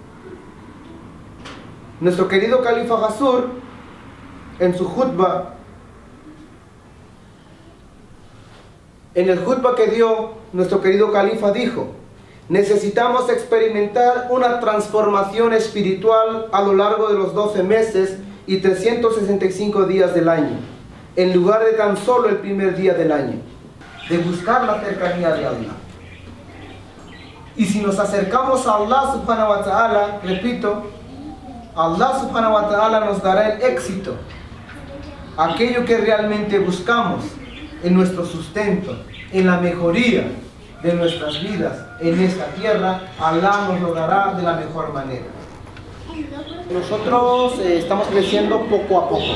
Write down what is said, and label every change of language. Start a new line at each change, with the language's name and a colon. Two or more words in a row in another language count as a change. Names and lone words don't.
Spanish: Nuestro querido Califa Jasur, en su khutbah, en el khutbah que dio, nuestro querido Califa dijo: necesitamos experimentar una transformación espiritual a lo largo de los 12 meses y 365 días del año, en lugar de tan solo el primer día del año, de buscar la cercanía de Allah. Y si nos acercamos a
Arabic: الله سبحانه وتعالى,
Spanish: repito,
Arabic: الله سبحانه وتعالى
Spanish: nos dará el éxito, aquello que realmente buscamos, en nuestro sustento, en la mejoría de nuestras vidas en esta tierra, Alá nos lo dará de la mejor manera. Nosotros estamos creciendo poco a poco.